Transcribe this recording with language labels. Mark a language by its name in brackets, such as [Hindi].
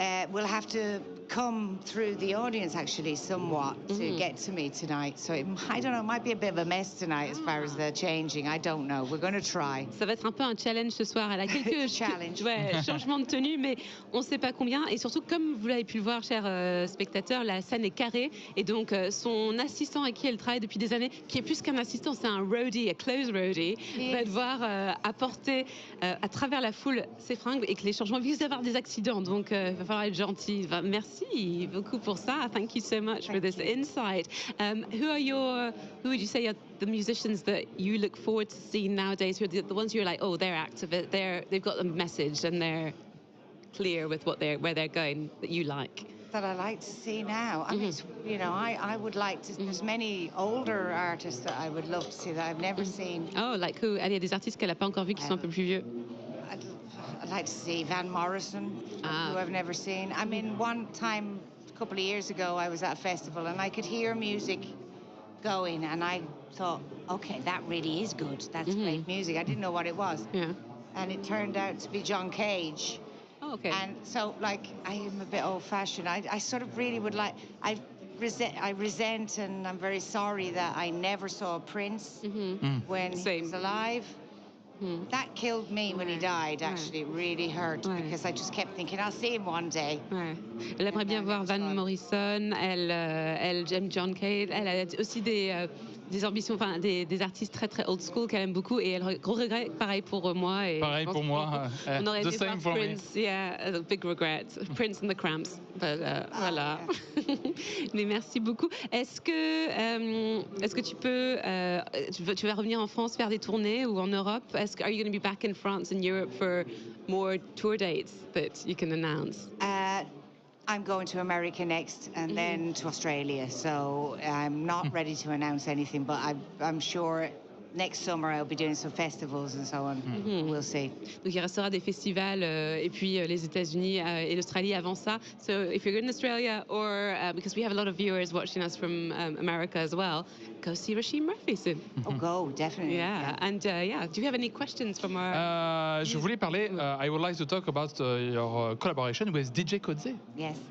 [English] We'll have to come through the audience actually somewhat to get to me tonight. So I don't know, it might be a bit of a mess tonight as far as the changing. I don't know. We're going to try. [French] Ça va être un peu un challenge ce soir. Elle a quelques changements de tenue, mais on ne sait pas combien. Et surtout, comme vous l'avez pu le voir, chers spectateurs, la scène est carrée. Et donc, son assistant avec qui elle travaille depuis des années, qui est plus qu'un assistant, c'est un roadie, un clothes roadie, va devoir apporter à travers la foule ses fringues et que les changements risquent d'avoir des accidents. Donc, il va falloir être gentil. Merci beaucoup pour ça. [English] Thank you so much for this insight. Who would you say are the musicians that you look forward to seeing nowadays? Who are the ones you're like, oh, they're active, they've got a message and they're clear with where they're going that you like? That I like to see now. I mean, you know, I would like to. There's many older artists that I would love to see that I've never seen. Oh, like who? [French] Il y a des artistes qu'elle a pas encore vus qui sont un peu plus vieux. [English] I'd like to see Van Morrison, who I've never seen. I mean, one time, a couple of years ago, I was at a festival and I could hear music going and I thought, okay, that really is good. That's great music. I didn't know what it was. And it turned out to be John Cage. Oh, okay. And so, like, I am a bit old-fashioned. I sort of really would like... I resent and I'm very sorry that I never saw Prince when he was alive. That killed me when he died, actually. It really hurt because I just kept thinking, I'll see him one day. [French] Elle aimerait bien voir Van Morrison, elle j'aime John Cage, elle a aussi des ambitions, enfin des artistes très très old school qu'elle aime beaucoup et elle gros regret, pareil pour moi. pareil pour moi. On aurait [English] the same for Prince, me. Yeah, a big regret. Prince and the Cramps. [French] Voilà. Mais merci beaucoup. Est-ce que tu peux, tu vas revenir en France faire des tournées ou en Europe? [English] Are you going to be back in France and Europe for more tour dates that you can announce? I'm going to America next and then to Australia. So I'm not ready to announce anything, but I'm sure next summer I'll be doing some festivals and so on. We'll see. [French] Donc il restera des festivals et puis les États-Unis et l'Australie avant ça. [English] So if you're in Australia or because we have a lot of viewers watching us from America as well, go see Róisín Murphy soon. Oh, go, definitely. Yeah. And do you have any questions from our... [French] Je voulais parler, [English] I would like to talk about your collaboration with DJ Kodze. Yes.